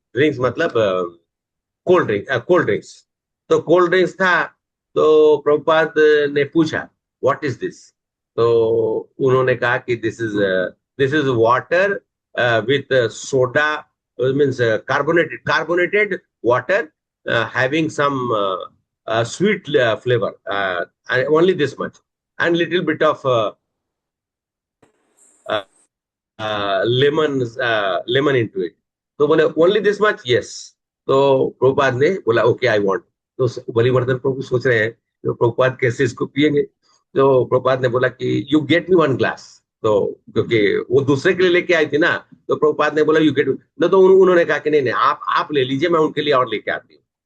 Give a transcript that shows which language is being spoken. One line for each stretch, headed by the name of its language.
Hindi: Drinks मतलब cold drinks. तो cold drinks था, तो प्रभुपाद ने पूछा
English: What is this.
Hindi: तो उन्होंने कहा कि
English: This is water with soda, means carbonated water having some sweet flavor, only this much, and little bit of lemon into it.
Hindi: तो बोले
English: Only this much, yes.
Hindi: तो प्रभुपाद ने बोला
English: Okay I want.
Hindi: तो बलिवर्धन प्रभु सोच रहे हैं तो प्रभुपाद कैसे इसको पिएंगे। तो प्रभुपाद ने बोला कि
English: You get me 1 glass.
Hindi: तो क्योंकि वो दूसरे के लिए लेके आई थी ना, तो प्रभुपाद ने बोला
English: You get न।
Hindi: तो उन्होंने कहा कि नहीं नहीं, आप ले लीजिए, मैं उनके लिए और लेके आती हूँ।